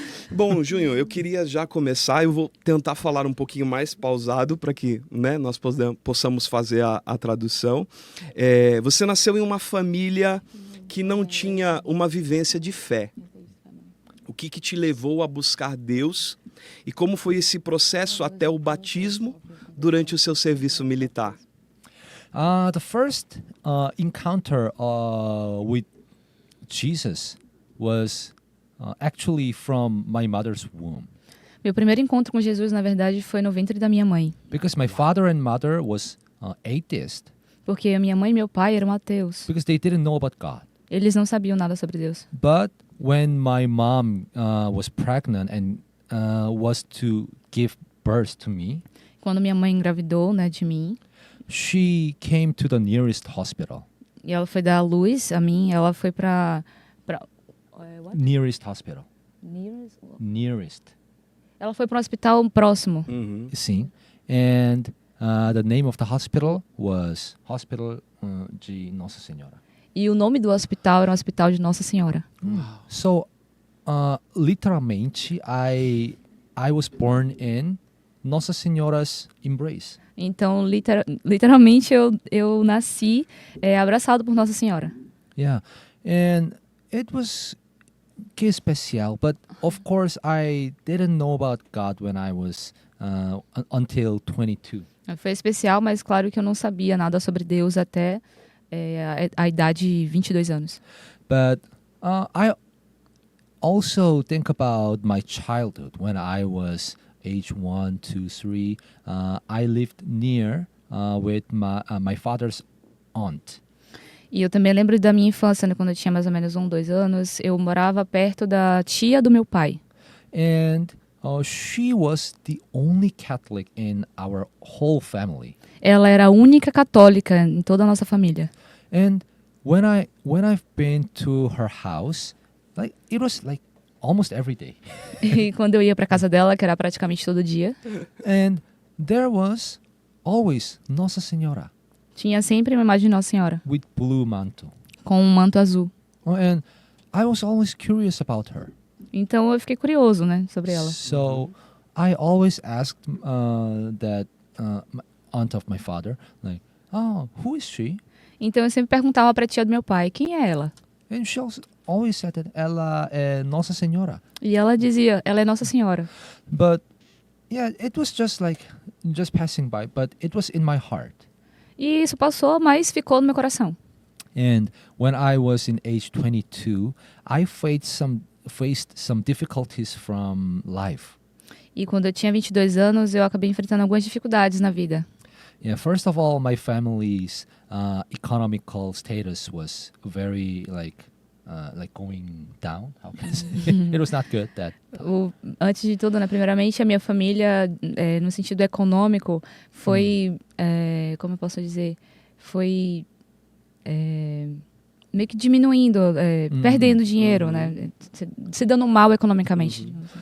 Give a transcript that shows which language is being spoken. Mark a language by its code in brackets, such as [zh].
[pt] Bom, Junho, eu queria já começar, eu vou tentar falar um pouquinho mais pausado para que, né, nós possamos fazer a tradução. Você nasceu em uma família que não tinha uma vivência de fé. O que te levou a buscar Deus e como foi esse processo até o batismo durante o seu serviço militar? [en] The first encounter with Jesus was actually from my mother's womb. [pt] Meu primeiro encontro com Jesus, na verdade, foi no ventre da minha mãe. [en] Because my father and mother was atheist. [pt] Porque a minha mãe e meu pai eram ateus. [en] Because they didn't know about God. [pt] Eles não sabiam nada sobre Deus. [en] But when my mom was pregnant and was to give birth to me, [pt] Quando minha mãe engravidou, né, de mim, [en] she came to the nearest hospital. [pt] e ela foi dar à luz a mim, ela foi pra what? [en] Nearest hospital. Nearest? Nearest. [pt] Ela foi para um hospital próximo. Uhum. Sim. [en] And the name of the hospital was Hospital de Nossa Senhora. [pt] E o nome do hospital era o Hospital de Nossa Senhora. [en] So, literalmente, I was born in Nossa Senhora's embrace. [pt] Então, literalmente, eu nasci abraçado por Nossa Senhora. [en] Yeah. And it was que especial, but of course I didn't know about God when I was until 22. [pt] Foi especial, mas claro que eu não sabia nada sobre Deus até a idade de 22 anos. [en] But I also think about my childhood when I was age 1, 2, 3. I lived near with my father's aunt. [pt] E eu também lembro da minha infância, né, quando eu tinha mais ou menos 2 anos, eu morava perto da tia do meu pai. [en] And she was the only Catholic in our whole family. [pt] Ela era a única católica em toda a nossa família. [en] And when I've been to her house, like it was like almost every day. [pt] E quando eu ia para casa dela, que era praticamente todo dia, [en] And there was always Nossa Senhora [pt] tinha sempre uma imagem de Nossa Senhora, [en] with blue mantle. [pt] com um manto azul. [en] And I was always curious about her. [pt] Então eu fiquei curioso, né, sobre ela. [en] So I always asked that aunt of my father, like, oh, who is she? [pt] Então eu sempre perguntava para a tia do meu pai, quem é ela? [en] And she always said that [pt] ela é Nossa Senhora. E ela dizia, ela é Nossa Senhora. [en] But yeah, it was just passing by, but it was in my heart. [pt] E isso passou, mas ficou no meu coração. [en] And when I was in age 22, I faced some difficulties from life. [pt] E quando eu tinha 22 anos, eu acabei enfrentando algumas dificuldades na vida. [en] Yeah, first of all, my family's economical status was very like going down. How can I say? It was not good. [pt] Antes de tudo, né, primeiramente, a minha família, no sentido econômico, foi, como eu posso dizer, foi meio que diminuindo, perdendo dinheiro, né, se dando mal economicamente.